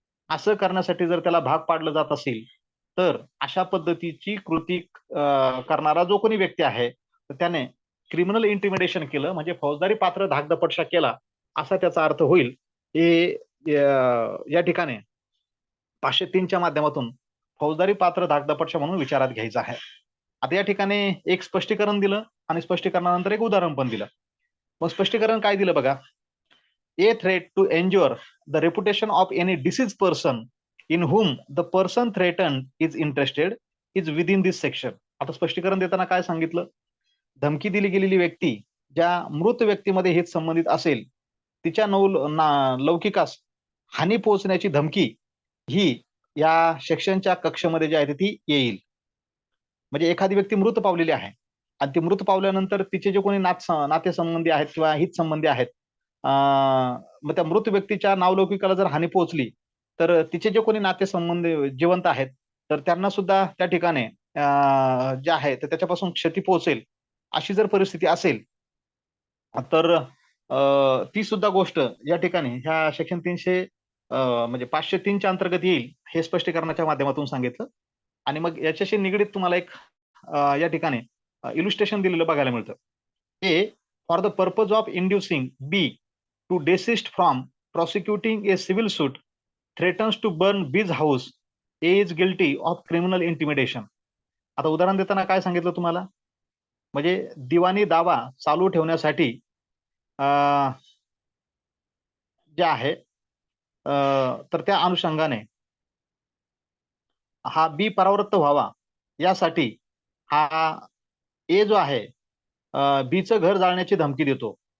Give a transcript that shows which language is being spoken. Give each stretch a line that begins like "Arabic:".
Marathi: असं करण्यासाठी जर त्याला भाग पाडलं जात असेल, तर अशा पद्धतीची कृती करणारा जो कोणी व्यक्ती आहे, तर त्याने क्रिमिनल इंटिमिडेशन केलं म्हणजे फौजदारी पात्र धाकदपटशा केला, असा त्याचा अर्थ होईल. हे या ठिकाणी 503 च्या माध्यमातून फौजदारी पात्र धाकदपटशा म्हणून विचारात घ्यायचं आहे. आता या ठिकाणी एक स्पष्टीकरण दिलं आणि स्पष्टीकरणानंतर एक उदाहरण पण दिलं. मग स्पष्टीकरण काय दिलं बघा.
English: A threat to injure the reputation of any deceased person in whom the person threatened is interested is within this section.
Marathi: आता स्पष्टीकरण देताना काय सांगितलं, धमकी दिली गेलेली व्यक्ती ज्या मृत व्यक्तीमध्ये हेच संबंधित असेल, तिच्या लौकिकास हानी पोहोचण्याची धमकी ही या सेक्शनच्या कक्षेमध्ये जी आहे ती येईल. म्हणजे एखादी व्यक्ती मृत पावलेली आहे आणि ती मृत पावल्यानंतर तिचे जे कोणी नातेसंबंधी आहेत किंवा हितसंबंधी आहेत, मग त्या मृत व्यक्तीच्या नावलौकिकाला जर हानी पोहोचली, तर तिचे जे कोणी नातेसंबंधी जिवंत आहेत, तर त्यांना सुद्धा त्या ठिकाणी जे आहे तर त्याच्यापासून क्षती पोहोचेल, अशी जर परिस्थिती असेल, तर ती सुद्धा गोष्ट या ठिकाणी ह्या सेक्शन 300 म्हणजे 503 च्या अंतर्गत येईल, हे स्पष्टीकरणाच्या माध्यमातून सांगितलं. आणि मग याच्याशी निगडीत तुम्हाला एक या ठिकाणी इलुस्ट्रेशन दिलेलं बघायला मिळतं.
English: A for the purpose of inducing B to desist from prosecuting a civil suit threatens to burn B's house, A is guilty of criminal intimidation.
Marathi: आता उदाहरण देताना काय सांगितलं तुम्हाला, म्हणजे दिवाणी दावा चालू ठेवण्यासाठी जे आहे तर त्या अनुषंगाने हा बी परावृत्त व्हावा यासाठी हा ए जो आहे बीचं घर जाळण्याची धमकी देतो.